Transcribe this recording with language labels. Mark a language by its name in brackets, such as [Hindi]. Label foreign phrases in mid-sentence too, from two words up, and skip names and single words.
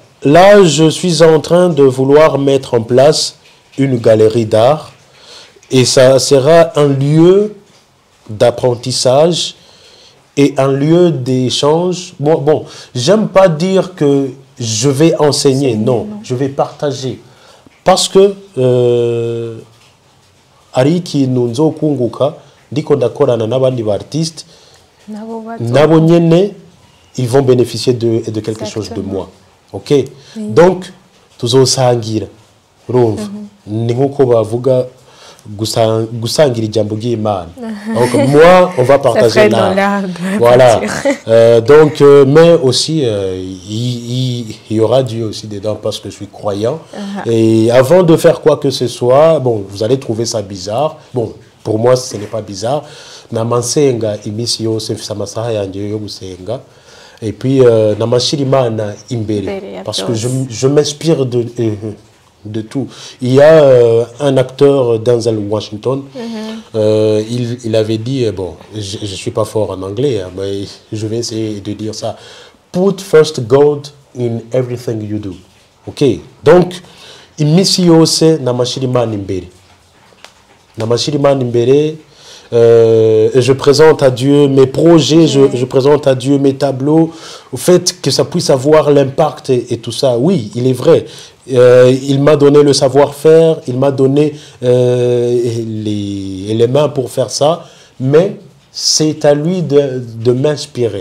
[French] Là, je suis en train de vouloir mettre en place une galerie d'art et ça sera un lieu d'apprentissage et un lieu d'échange. Bon, j'aime pas dire que je vais enseigner, non, je vais partager. Parce que [Rundi] Ariki Nunzo Kunguka, ndiko ndakorana n'abandi artistes, nabo nyene, [French] ils vont bénéficier de quelque chose de moi. Ok? Donc, [Rundi] tuzosangira. Urumva? Ni nkuko bavuga gusangira ijambo ry'Imana. [French] Donc moi, on va partager l'art. Voilà. Donc, mais aussi, il y aura Dieu aussi dedans parce que je suis croyant. Et avant de faire quoi que ce soit, bon, vous allez trouver ça bizarre. Bon, pour moi, ce n'est pas bizarre. [Rundi] Namansenga imisi yose mfisa amasaha yanje yo gusenga. [French] Et puis, [Rundi] namashira Imana imbere. [French] Parce que je m'inspire de tout. Il y a un acteur, Denzel Washington, il avait dit, bon, je ne suis pas fort en anglais, hein, mais je vais essayer de dire ça. [English] Put first God in everything you do. [French] Ok? [Rundi] Donc, imisi yose namashira Imana imbere. Namashira Imana imbere. [French] Je présente à Dieu mes projets, je présente à Dieu mes tableaux, au fait que ça puisse avoir l'impact et tout ça. Oui, il est vrai. Il m'a donné le savoir-faire, il m'a donné les mains pour faire ça, mais c'est à lui de m'inspirer.